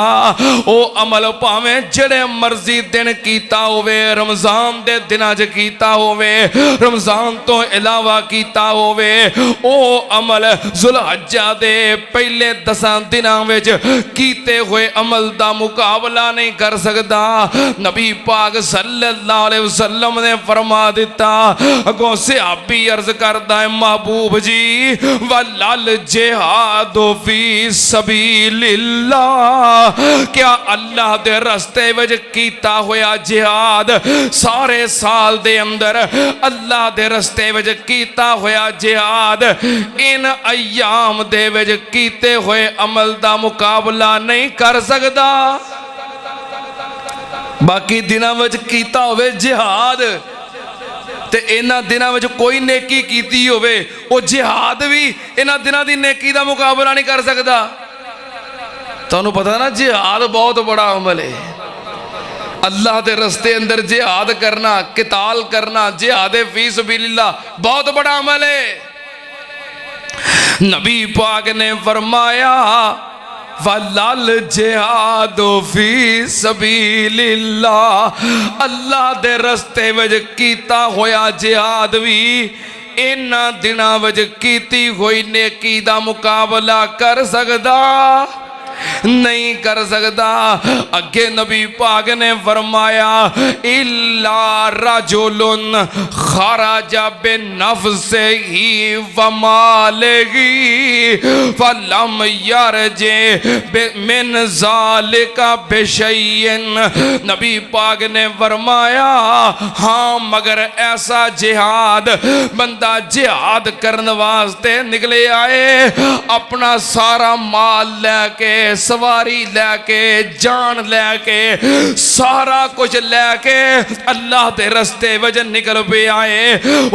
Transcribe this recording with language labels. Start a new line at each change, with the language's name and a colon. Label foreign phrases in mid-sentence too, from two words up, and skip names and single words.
Punjabi: ਓ ਅਮਲ ਭਾਵੇਂ ਜੇੜ੍ਹੇ ਮਰਜ਼ੀ ਦਿਨ ਕੀਤਾ ਹੋਵੇ, ਰਮਜ਼ਾਨ ਦੇ ਦਿਨਾਂ ਚ ਕੀਤਾ ਹੋਵੇ, ਰਮਜ਼ਾਨ ਤੋ ਇਲਾਵਾ ਕੀਤਾ ਹੋਵੇ, ਓ ਅਮਲ ਜ਼ੁਲਹੱਜਾ ਦੇ ਪਹਿਲੇ 10 ਦਿਨਾਂ ਵਿਚ ਕੀਤੇ ਹੋਏ ਅਮਲ ਦਾ ਮੁਕਾਬਲਾ ਨਹੀਂ ਕਰ ਸਕਦਾ। ਨਬੀ ਪਾਕ
Arabic: صلى الله عليه وسلم
Punjabi: ਨੇ ਫ਼ਰਮਾ ਦਿੱਤਾ। ਅਗੋਂ ਸਹਾਬੀ ਅਰਜ਼ ਕਰਦਾ ਹੈ ਮਹਿਬੂਬ ਜੀ
Arabic: ولا الجهاد في سبيل الله,
Punjabi: ਕਿਆ ਅੱਲਾਹ ਦੇ ਰਸਤੇ ਵਿਚ ਕੀਤਾ ਹੋਇਆ ਜਿਹਾਦ ਸਾਰੇ ਸਾਲ ਦੇ ਅੰਦਰ ਅੱਲਾਹ ਦੇ ਰਸਤੇ ਵਿਚ ਕੀਤਾ ਹੋਇਆ ਜਿਹਾਦ ਇਨ ਅੱਯਾਮ ਦੇ ਵਿਚ ਕੀਤੇ ਹੋਏ ਅਮਲ ਦਾ ਮੁਕਾਬਲਾ ਨਹੀਂ ਕਰ ਸਕਦਾ। ਬਾਕੀ ਦਿਨਾਂ ਵਿਚ ਕੀਤਾ ਹੋਵੇ ਜਿਹਾਦ ਤੇ ਇਨ੍ਹਾਂ ਦਿਨਾਂ ਵਿਚ ਕੋਈ ਨੇਕੀ ਕੀਤੀ ਹੋਵੇ ਵੋ ਜਿਹਾਦ ਭੀ ਇਨ੍ਹਾਂ ਦਿਨਾਂ ਦੀ ਨੇਕੀ ਦਾ ਮੁਕਾਬਲਾ ਨਹੀਂ ਕਰ ਸਕਦਾ। ਤੁਹਾਨੂੰ ਪਤਾ ਨਾ ਜਿਹਾਦ ਬਹੁਤ ਵੱਡਾ ਅਮਲ ਹੈ। ਅੱਲਾਹ ਕੇ ਰਸਤੇ ਅੰਦਰ ਜਿਹਾਦ ਕਰਨਾ, ਕਿਤਾਲ ਕਰਨਾ,
Arabic: جهاد في سبيل الله
Punjabi: ਬਹੁਤ ਵੱਡਾ ਅਮਲ ਹੈ। ਨਬੀ ਪਾਕ ਨੇ ਫ਼ਰਮਾਇਆ
Arabic: ولا الجهاد في سبيل الله,
Punjabi: ਅੱਲਾਹ ਕੇ ਰਸਤੇ ਵਿਚ ਕੀਤਾ ਹੋਇਆ ਜਿਹਾਦ ਭੀ ਇਨ੍ਹਾਂ ਦਿਨਾਂ ਵਿਚ ਕੀਤੀ ਹੋਈ ਨੇਕੀ ਦਾ ਮੁਕਾਬਲਾ ਕਰ ਸਕਦਾ ਨਹੀਂ ਕਰ ਸਕਦਾ। ਅੱਗੇ ਨਬੀ ਪਾਕ ਨੇ ਫ਼ਰਮਾਇਆ
Arabic: إلا رجلا خرج بنفسه وماله فلم يرجع من ذلك بشيء.
Punjabi: ਨਬੀ ਪਾਕ ਨੇ ਫ਼ਰਮਾਇਆ ਹਾਂ ਮਗਰ ਐਸਾ ਜਿਹਾਦ ਬੰਦਾ ਜਿਹਾਦ ਕਰਨੇ ਵਾਸਤੇ ਨਿਕਲੇ ਆਏ ਅਪਣਾ ਸਾਰਾ ਮਾਲ ਲੈਕੇ ਸਵਾਰੀ ਲੈਕੇ ਜਾਨ ਲੈਕੇ ਸਾਰਾ ਕੁਝ ਲੈਕੇ ਅੱਲਾਹ ਕੇ ਰਸਤੇ ਵਿਚ ਨਿਕਲ ਪੇ ਆਏ।